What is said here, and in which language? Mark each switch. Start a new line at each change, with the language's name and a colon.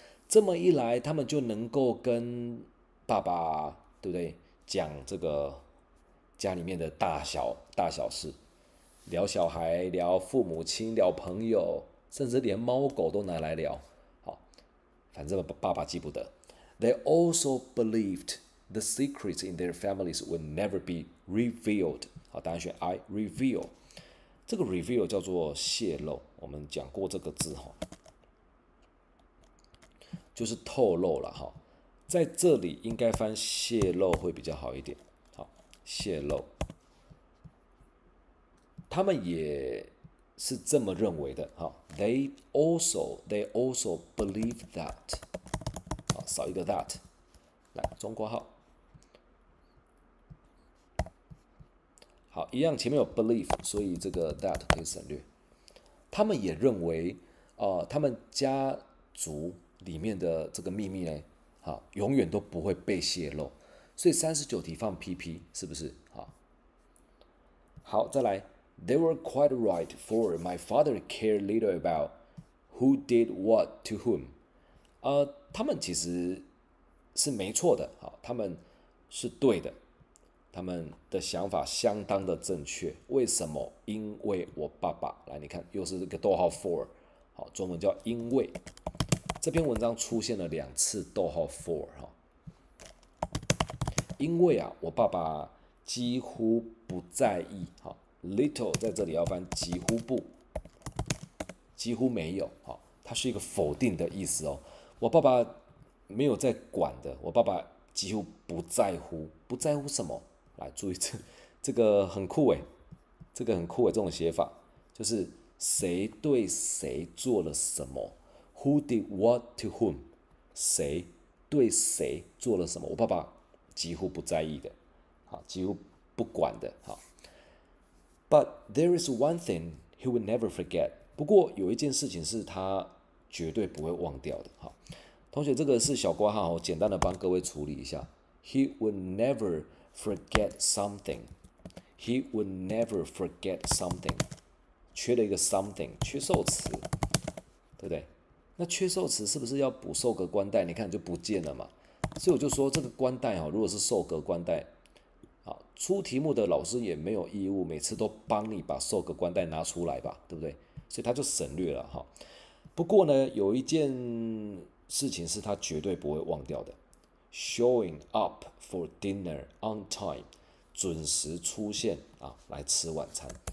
Chinese: 这么一来，他们就能够跟爸爸，对不对？讲这个家里面的大小事，聊小孩，聊父母亲，聊朋友，甚至连猫狗都拿来聊。好，反正爸爸记不得。
English: They also believed the secrets in their families would never be revealed。
Chinese: 好，答案选 I。reveal 这个 reveal 叫做泄露，我们讲过这个字哈，就是透露了哈。在这里应该翻泄露会比较好一点。好，泄露，他们也是这么认为的。
English: 好 ，they also believe that。
Chinese: 好，少一个 that， 来中括号。好，一样前面有 believe， 所以这个 that 可以省略。他们也认为，他们家族里面的这个秘密呢，永远都不会被泄露。所以39题放 PP 是不是？
English: 好，再来 ，They were quite right, for my father cared little about who did what to whom。
Chinese: 他们其实是没错的，他们是对的。他们的想法相当的正确，为什么？因为我爸爸，来你看，又是这个逗号 for， 好，中文叫因为。这篇文章出现了2次逗号 for 哈，因为我爸爸几乎不在意，好 ，little 在这里要翻几乎不，几乎没有，好，它是一个否定的意思哦。我爸爸没有在管的，我爸爸几乎不在乎，不在乎什么？来注意这个很酷诶，这个很酷诶，这种写法就是谁对谁做了什么 ，
English: Who did what to whom？
Chinese: 谁对谁做了什么？我爸爸几乎不在意的，好，几乎不管的，好。
English: But there is one thing he would never forget。
Chinese: 不过有一件事情是他绝对不会忘掉的，好。同学，这个是小括号，简单的帮各位处理一下。
English: He would never forget something， He would never forget something，
Chinese: 缺了一个 something， 缺受词，对不对？那缺受词是不是要补受格关代？你看就不见了嘛。所以我就说这个关代如果是受格关代，出题目的老师也没有义务每次都帮你把受格关代拿出来吧，对不对？所以他就省略了哈。不过呢，有一件事情是他绝对不会忘掉的 ，
English: showing up for dinner on time，
Chinese: 准时出现来吃晚餐。